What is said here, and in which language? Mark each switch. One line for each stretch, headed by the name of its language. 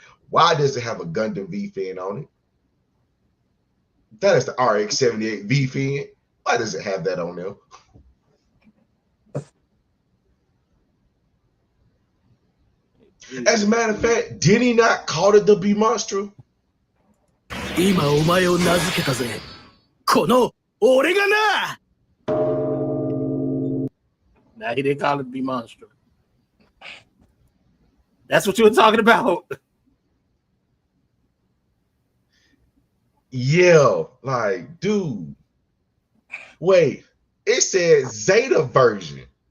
English: Why does it have a Gundam V fin on it? That is the RX-78 V fin. Why does it have that on there? As a matter of fact, did he not call it the Monster?
Japanese: 今お前を名付けたぜこの俺がな
English: Nah, he didn't call it the Monster. That's what you were talking about. Yeah, like, dude. Wait, it said Zeta version.